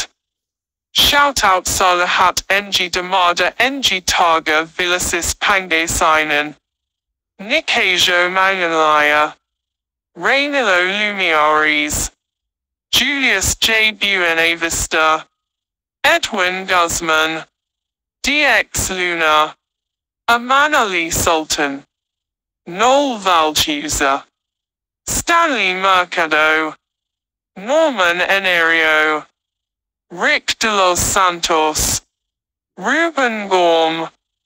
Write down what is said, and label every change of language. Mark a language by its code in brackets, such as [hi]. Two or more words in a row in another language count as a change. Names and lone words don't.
[en] Shout out Salahat Ng Damada Ng Targa Villasis Pangasinan, Nikajo Mangalaya, Rainilo Lumiares, Julius J. Buenavista, Edwin Guzman, DX Luna, Amanali Sultan. Noel Valtuza, Stanley Mercado, Norman Enerio, Rick de los Santos, Ruben Gorm,